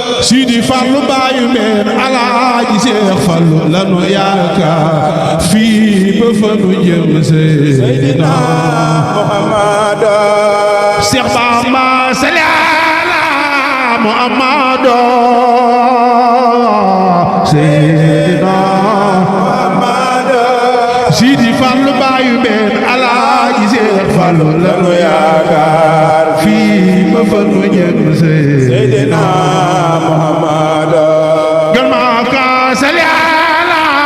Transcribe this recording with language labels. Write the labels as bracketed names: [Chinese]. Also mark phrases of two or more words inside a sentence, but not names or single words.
[Wolof] Sidi Fallou Baye Mbène Alaaji Cheikh Fallou lanu yaakaar fii ba fa nu jëm Seydina Muhammad. [Arabic] Cheikh Bamba صل على محمد سيدنا محمد. [Wolof] Sidi Fallou Baye Mbène Alaaji Cheikh Fallou lanu yaakaar fii ba fa nu jëm Seydina Muhammad. Gën maa ka [Arabic] صل على